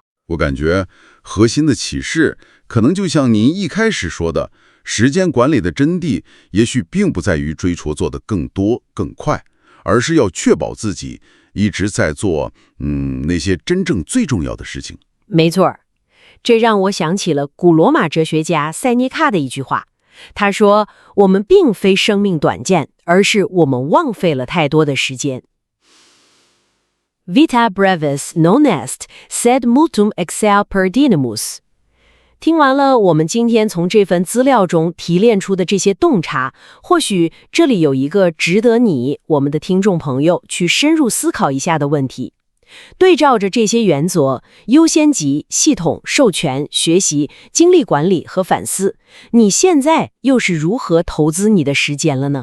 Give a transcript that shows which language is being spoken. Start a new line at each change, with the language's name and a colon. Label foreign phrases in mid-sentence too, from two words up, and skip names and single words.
Chinese: 我感觉核心的启示可能就像您一开始说的，时间管理的真谛也许并不在于追求做得更多更快，而是要确保自己一直在做那些真正最重要的事情。没错，这让我想起了古罗马哲学家塞涅卡的一句话，他说，我们并非生命短暂，而是我们枉费了太多的时间。
Latin: Vita brevis non est, sed multum excel perdidimus。
Chinese: 听完了我们今天从这份资料中提炼出的这些洞察，或许这里有一个值得我们的听众朋友去深入思考一下的问题。对照着这些原则，优先级、系统、授权、学习、精力管理和反思，你现在又是如何投资你的时间了呢？